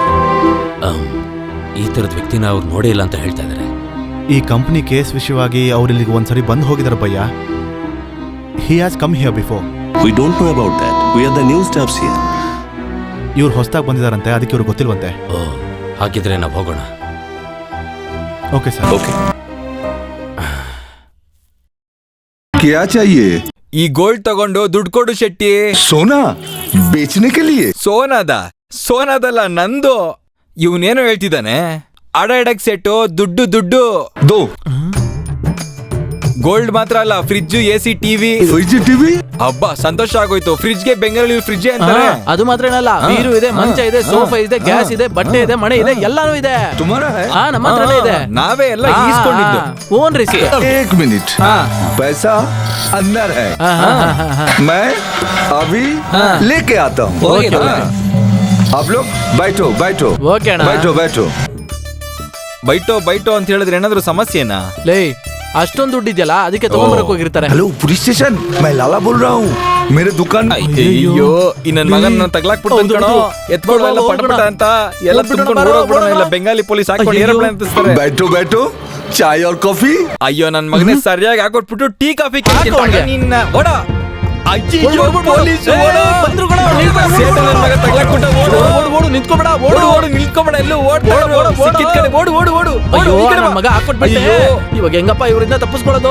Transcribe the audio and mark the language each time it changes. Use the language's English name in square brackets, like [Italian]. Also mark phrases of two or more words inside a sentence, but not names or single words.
[Kannada] ಈ ತರದ ವ್ಯಕ್ತಿನ ಅವ್ರು ನೋಡೇ ಇಲ್ಲ ಅಂತ ಹೇಳ್ತಾ ಇದ್ದಾರೆ. ಈ ಕಂಪನಿ ಕೇಸ್ ವಿಷಯವಾಗಿ ಅವ್ರು ಇಲ್ಲಿಗೆ ಒಂದ್ಸರಿ ಬಂದು ಹೋಗಿದಾರೆ ಭಯ್ಯ. [English] He has come here before. We don't know about that. We are the new staffs here. [Kannada] ಇವ್ರು ಹೊಸದಾಗಿ ಬಂದಿದಾರಂತೆ, ಅದಕ್ಕೆ ಇವ್ರು ಗೊತ್ತಿಲ್ವಂತೆ. ಹಾಗಿದ್ರೆ ನಾವು ಹೋಗೋಣ. ಓಕೆ ಸರ್. ಓಕೆ. [Hindi] क्या चाहिए? [Kannada] ಈ ಗೋಲ್ಡ್ ತಗೊಂಡು ದುಡ್ಡು ಕೊಡು ಶೆಟ್ಟಿ. [Hindi] सोना बेचने के लिए? [Kannada] ಸೋನಾದಲ್ಲ, ನಂದು. ಇವನೇನೋ ಹೇಳ್ತಿದ್ದಾನೆ. ಅಡ ಎಡಕ್ ಸೆಟ್ಟು, ದುಡ್ಡು [Hindi] दो [Kannada] ಗೋಲ್ಡ್ ಮಾತ್ರ ಅಲ್ಲ, [English] fridge, AC, TV. [Kannada] ಹಬ್ಬ, ಸಂತೋಷ ಆಗೋಯ್ತು. ಫ್ರಿಡ್ಜ್ಗೆ ಬೆಂಗಳೂರು ಫ್ರಿಡ್ಜ್ ಅಂತಾರೆ. ಅದು ಮಾತ್ರ ಏನಲ್ಲ, ನೀರು ಇದೆ, ಮಂಚ ಇದೆ, ಸೋಫಾ ಇದೆ, ಗ್ಯಾಸ್ ಇದೆ, ಬಟ್ಟೆ ಇದೆ, ಮನೆ ಇದೆ, ಎಲ್ಲಾನು ಇದೆ. ನಮ್ಮ ಹತ್ರನೇ ಇದೆ. ನಾವೇ ಎಲ್ಲ ಈಸ್ಕೊಂಡಿದ್ದು. ಓನ್ ರಿಸಿ. [Hindi] एक मिनट, पैसा अंदर है, मैं अभी लेके आता हूँ. आप लोग बैठो बैठो. [Kannada] ಓಕೆ ಅಣ್ಣ. [Hindi] बैठो बैठो. [Kannada] ಬೈಟೋ ಅಂತ ಹೇಳಿದ್ರೆ ಏನಾದ್ರು ಸಮಸ್ಯೆನಾ? ಲೇ, ಅಷ್ಟೊಂದು ದುಡ್ಡು ಇದೆಯಲ್ಲ ಅದಕ್ಕೆ ತಗೊಂಡ್ಬರಕ್ ಹೋಗಿರ್ತಾರೆ. [Hindi] हेलो [English] police station [Hindi] मैं लाला बोल रहा हूँ मेरे दुकान [Kannada] ಅಯ್ಯೋ ಈ ನನ್ ಮಗನ ತಗ್ಲಾಕ್ ಬಿಡ್ತಾನೆ ಕಣೋ. ಎತ್ಕೊಳ್ಳೋ ಎಲ್ಲ ಪಟಪಟ ಅಂತ ಎಲ್ಲ ತುಂಬಿಕೊಂಡು ಓಡೋಗ್ಬಿಡೋಣ. ಇಲ್ಲ ಬೆಂಗಾಲಿ ಪೊಲೀಸ್ ಹಾಕೊಂಡು ಏರೋಪ್ಲೇನ್ ಹತ್ತಿಸ್ತಾರೆ. [Hindi] बैठो बैठो चाय और कॉफी. [Kannada] ಅಯ್ಯೋ ನನ್ ಮಗನೇ ಸರಿಯಾಗಿ ಹಾಕೊಟ್ಬಿಟ್ಟು ಟೀ ಕಾಫಿ ನಿನ್ನ ಓಡ. ಅಯ್ಯೋ ಪೊಲೀಸ್ ಬಂದ್ರು ಕಣ. ನನ್ ಮಗ ತಗ್ಲಾಕ್ ಬಿಟ್ಟ. ಓಡು ನಿಂತ್ಕೊಬೇಡ. ಓಡು ನಿಲ್ಕೊಬೇಡ. ಎಲ್ಲೂ ಓಡ್ತಾ ಸಿಕ್ಕಿದ ಕಡೆ ಓಡು ಓಡು ಓಡು. ಅಯ್ಯೋ ನನ್ನ ಮಗ ಹಾಕೊಟ್ಬಿಟ್ಟೆ. ಇವಾಗ ಹೆಂಗಪ್ಪ ಇವರಿಂದ ತಪ್ಪಿಸ್ಕೊಳ್ಳೋದು?